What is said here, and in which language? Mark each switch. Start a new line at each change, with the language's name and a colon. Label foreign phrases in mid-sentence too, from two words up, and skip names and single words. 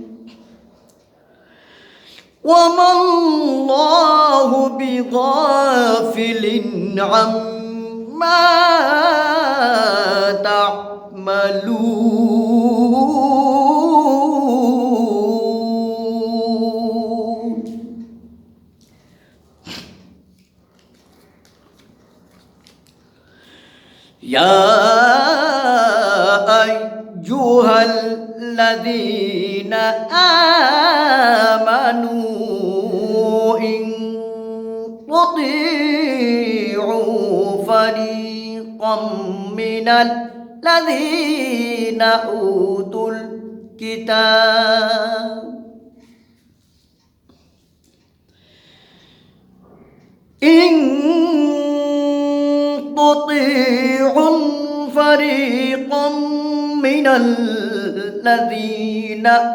Arabic: وما الله بغافل عما تعملون. يا أيها الذين آمنوا إن تطيعوا فريقا من الذين أوتوا الكتاب إن تطيعوا فريقا من الذين